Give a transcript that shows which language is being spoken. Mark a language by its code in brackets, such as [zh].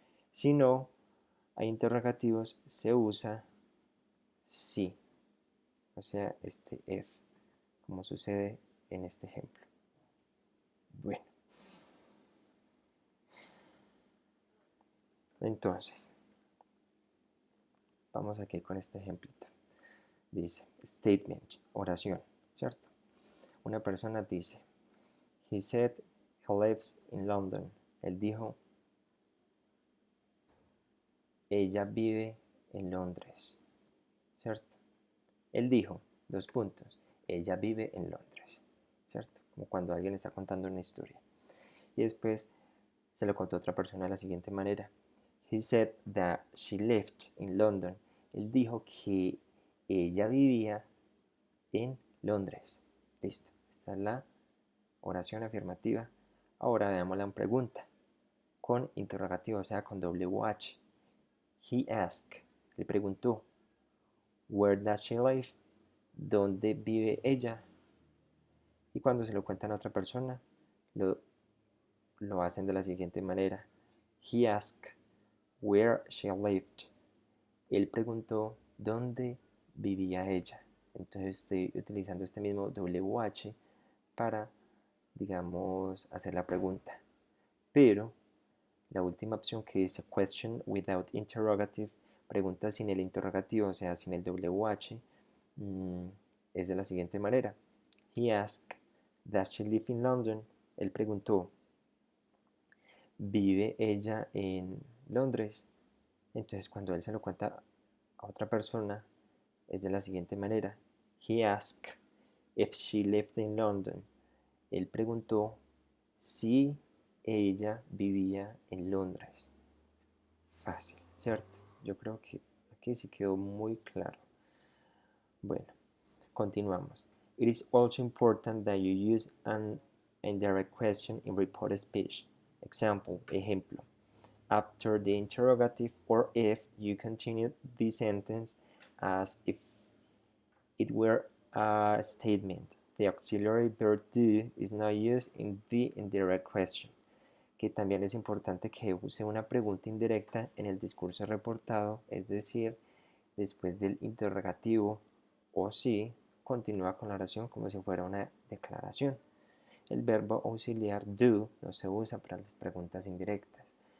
[es] Si no hay interrogativos, se usa sí, o sea, este if, como sucede en este ejemplo. Bueno, entonces, vamos aquí con este ejemplito. Dice, statement, oración, ¿cierto? Una persona dice, [en] he said he lives in London. [es] Él dijo, ella vive en Londres, ¿cierto? Él dijo, dos puntos, ella vive en Londres, ¿cierto? Como cuando alguien está contando una historia. Y después se lo contó a otra persona de la siguiente manera. [en] He said that she lived in London. [es] Él dijo que ella vivía en Londres. Listo. Esta es la oración afirmativa. Ahora veámosla en pregunta. Con interrogativo, o sea, con WH. [en] He asked. [es] Le preguntó. [en] Where does she live? [es] ¿Dónde vive ella? Y cuando se lo cuentan a otra persona, lo hacen de la siguiente manera. [en] He asked where she lived. [es] Él preguntó dónde vivía ella. Entonces estoy utilizando este mismo WH para, digamos, hacer la pregunta. Pero la última opción que dice [en] question without interrogative, [es] pregunta sin el interrogativo, o sea, sin el WH, es de la siguiente manera. [en] He asked, does she live in London? [es] Él preguntó, ¿vive ella en Londres? Entonces cuando él se lo cuenta a otra persona, es de la siguiente manera. [en] He asked if she lived in London. [es] Él preguntó si ella vivía en Londres. Fácil, ¿cierto? Yo creo que aquí sí quedó muy claro. Bueno, continuamos. [en] It is also important that you use an indirect question in reported speech. Example, ejemplo. After the interrogative or if, you continue the sentence as if it were a statement. The auxiliary verb do is not used in the indirect question. [es] Que también es importante que use una pregunta indirecta en el discurso reportado, es decir, después del interrogativo o sí, continúa con la oración como si fuera una declaración. El verbo auxiliar do no se usa para las preguntas indirectas.